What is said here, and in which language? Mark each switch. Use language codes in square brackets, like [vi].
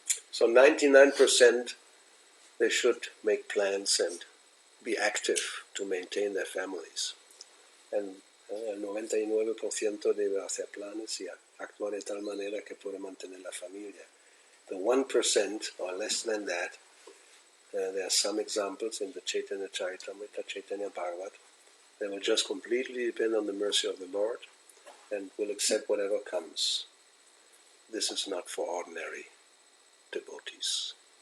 [en] So 99% they should make plans and be active to maintain their families. And [es] el 99% debe hacer planes y actuar de tal manera que pueda mantener la familia. [en] The 1% or less than that, there are some examples in the Chaitanya Charitamrita, Chaitanya Bhagavat, they will just completely depend on the mercy of the Lord and will accept whatever comes. This is not for ordinary devotees.